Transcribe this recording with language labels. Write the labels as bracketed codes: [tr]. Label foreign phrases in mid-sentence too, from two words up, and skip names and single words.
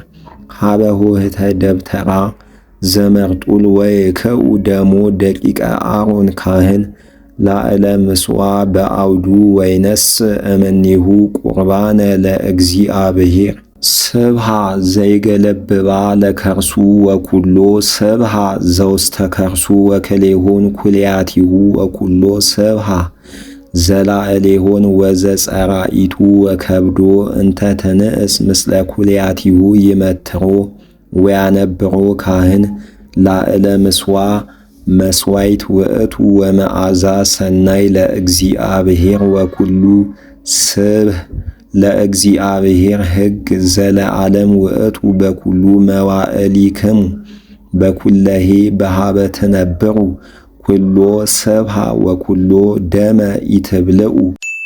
[gez] ሀበ ኆኅተ ደብተራ ዘመርጡል ወይክኡ ደሞ ደቂቀ አሮን ካህን ላዕለ ምሥዋዕ በአውዱ ወይነስእ እምኔሁ ቁርባነ ለእግዚአብሔር ስብሐ ዘይገለብባ ለከርሱ ወኩሎ ስብሐ ዘውስተ ከርሱ ወክሌሆን ኩልያቲሁ ወኩሎ ስብሐ ዘላዕሌሆን ወዘጸራኢቱ ወከብዶ እንተ ትንእስ ምስለ ኩልያቲሁ ይመትሮ ወያነብሮ ካህን ላዕለ ምሥዋዕ መሥዋዕት ውእቱ ወመዓዛ ሰናይ ለእግዚአብሔር ወኩሉ ስብሕ ለእግዚአብሔር ሕግ ዘለዓለም ውእቱ በኩሉ መዋዕሊክሙ በኩለሄ በሃበ ትነብሩ ኩሎ ስብሐ ወኩሎ ደመ ኢትብልዑ